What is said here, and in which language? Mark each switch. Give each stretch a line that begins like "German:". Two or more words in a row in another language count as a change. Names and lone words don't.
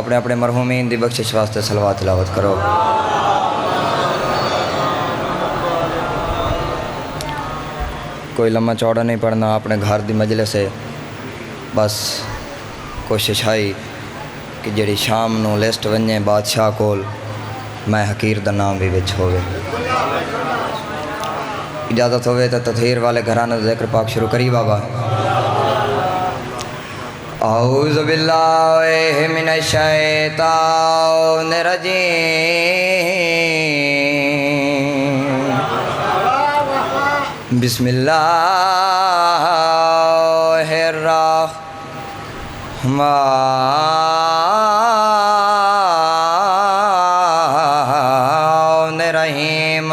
Punjabi: ਅਪਣੇ ਅਪਣੇ ਮਰਹੂਮੀਨ ਦੀ ਬਖ਼ਸ਼ਿਸ਼ ਵਾਸਤੇ ਸਲਵਾਤ ਤਿਲਾਵਤ ਕਰੋ। ਕੋਈ ਲੰਮਾ ਚੌੜਾ ਨਹੀਂ ਪੜ੍ਹਨਾ, ਅਪਣੇ ਘਰ ਦੀ ਮਜਲਿਸ ਹੈ। ਬਸ ਕੋਸ਼ਿਸ਼ ਹੈ ਕਿ ਜੜੀ ਸ਼ਾਮ ਨੂ ਲਿਸਟ ਵਨੇ ਬਾਦਸ਼ਾਹ ਕੋਲ ਮੈਂ ਹਕੀਰ ਦਾ ਨਾਮ ਭੀ ਵਿਚ ਹੋਵੇ। ਇਜਾਜ਼ਤ ਹੋਵੇ ਤੋ ਤਥਹੀਰ ਵਾਲੇ ਘਰਾਨੇ ਜ਼ਿਕਰ ਪਾਕ ਸ਼ੁਰੂ ਕਰੀ ਬਾਬਾ।
Arabic: أعوذ بالله من الشيطان الرجيم. بسم الله الرحمن الرحيم.